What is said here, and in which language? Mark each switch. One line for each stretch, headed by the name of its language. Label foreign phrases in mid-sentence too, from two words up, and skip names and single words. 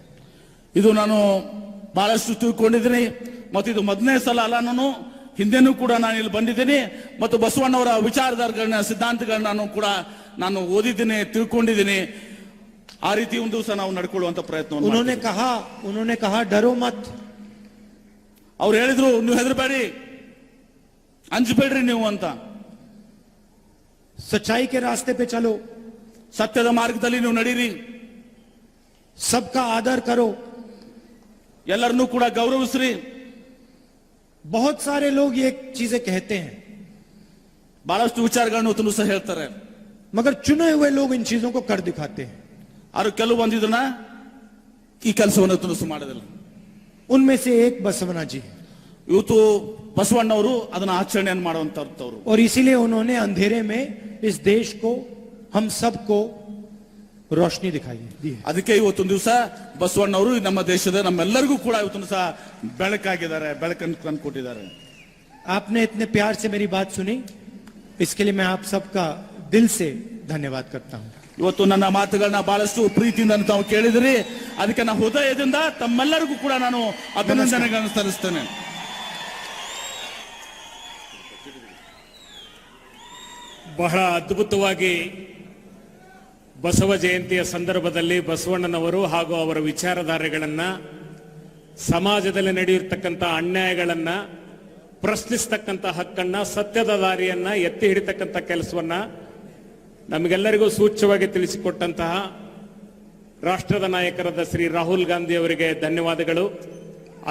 Kannada: ಇದು ನಾನು ಬಹಳಷ್ಟು ತಿಳ್ಕೊಂಡಿದ್ದೀನಿ, ಮತ್ತು ಇದು ಮೊದಲನೇ ಸಲ ಅಲ್ಲ, ನಾನು ಹಿಂದೆನೂ ಕೂಡ ನಾನು ಇಲ್ಲಿ ಬಂದಿದ್ದೀನಿ, ಮತ್ತು ಬಸವಣ್ಣವರ ವಿಚಾರಧಾರೆಗಳನ್ನ ಸಿದ್ಧಾಂತಗಳನ್ನ ನಾನು ಓದಿದ್ದೀನಿ, ತಿಳ್ಕೊಂಡಿದ್ದೀನಿ. ಆ ರೀತಿ ಒಂದು ದಿವಸ ನಾವು ನಡ್ಕೊಳ್ಳುವಂತ ಪ್ರಯತ್ನ.
Hindi: उन्होंने कहा डरो मत.
Kannada: ಅವ್ರು ಹೇಳಿದ್ರು, ನೀವು ಹೆದರಬೇಡಿ, ಅಂಜಬೇಡ್ರಿ ನೀವು ಅಂತ.
Hindi: सच्चाई के रास्ते पे चलो,
Kannada: ಸತ್ಯದ ಮಾರ್ಗದಲ್ಲಿ ನೀವು ನಡೀರಿ,
Hindi: सबका आदर करो,
Kannada: ಎಲ್ಲರನ್ನೂ ಕೂಡ ಗೌರವಿಸ್ರಿ.
Hindi: बहुत सारे लोग ये चीजें कहते हैं,
Kannada: ಬಹಳಷ್ಟು ವಿಚಾರಗಳನ್ನು ಇವತ್ತು ಸಹ ಹೇಳ್ತಾರೆ,
Hindi: मगर चुने हुए लोग इन चीजों को कर दिखाते हैं.
Kannada: ಅವರು ಕೆಲವು ಇದನ್ನ ಈ ಕೆಲಸವನ್ನು ಇವತ್ತು ಮಾಡೋದಿಲ್ಲ.
Hindi: उनमें से एक बसवना जी,
Kannada: ಇವತ್ತು ಬಸವಣ್ಣವರು ಅದನ್ನ ಆಚರಣೆಯನ್ನು ಮಾಡುವಂತವ್ರು.
Hindi: और इसीलिए उन्होंने अंधेरे में इस देश को, हम सबको रोशनी दिखाई दी है.
Kannada: ಅದಕ್ಕೆ ಇವತ್ತೊಂದು ದಿವಸ ಬಸವಣ್ಣವರು ನಮ್ಮ ದೇಶದ ನಮ್ಮೆಲ್ಲರಿಗೂ ಕೂಡ ಇವತ್ತು ಸಹ ಬೆಳಕಾಗಿದ್ದಾರೆ, ಬೆಳಕನ್ನು ತಂದುಕೊಟ್ಟಿದ್ದಾರೆ.
Hindi: आपने इतने प्यार से मेरी बात सुनी, इसके लिए मैं आप सबका दिल से धन्यवाद करता हूं.
Kannada: ಇವತ್ತು ನನ್ನ ಮಾತುಗಳನ್ನ ಬಹಳಷ್ಟು ಪ್ರೀತಿಯಿಂದ ತಾವು ಕೇಳಿದಿರಿ, ಅದಕ್ಕೆ ನಾನು ಹೃದಯದಿಂದ ತಮ್ಮೆಲ್ಲರಿಗೂ ಕೂಡ ನಾನು ಅಭಿನಂದನೆಗಳನ್ನು ಸಲ್ಲಿಸ್ತೇನೆ. ಬಹಳ ಅದ್ಭುತವಾಗಿ ಬಸವ ಜಯಂತಿಯ ಸಂದರ್ಭದಲ್ಲಿ ಬಸವಣ್ಣನವರು ಹಾಗೂ ಅವರ ವಿಚಾರಧಾರೆಗಳನ್ನ, ಸಮಾಜದಲ್ಲಿ ನಡೆಯಿರ್ತಕ್ಕಂಥ ಅನ್ಯಾಯಗಳನ್ನ ಪ್ರಶ್ನಿಸ್ತಕ್ಕಂಥ ಹಕ್ಕನ್ನ, ಸತ್ಯದ ದಾರಿಯನ್ನ ಎತ್ತಿ ಹಿಡಿತಕ್ಕಂಥ ಕೆಲಸವನ್ನ ನಮಗೆಲ್ಲರಿಗೂ ಸೂಚ್ಯವಾಗಿ ತಿಳಿಸಿಕೊಟ್ಟಂತಹ ರಾಷ್ಟ್ರದ ನಾಯಕರಾದ ಶ್ರೀ ರಾಹುಲ್ ಗಾಂಧಿ ಅವರಿಗೆ ಧನ್ಯವಾದಗಳು.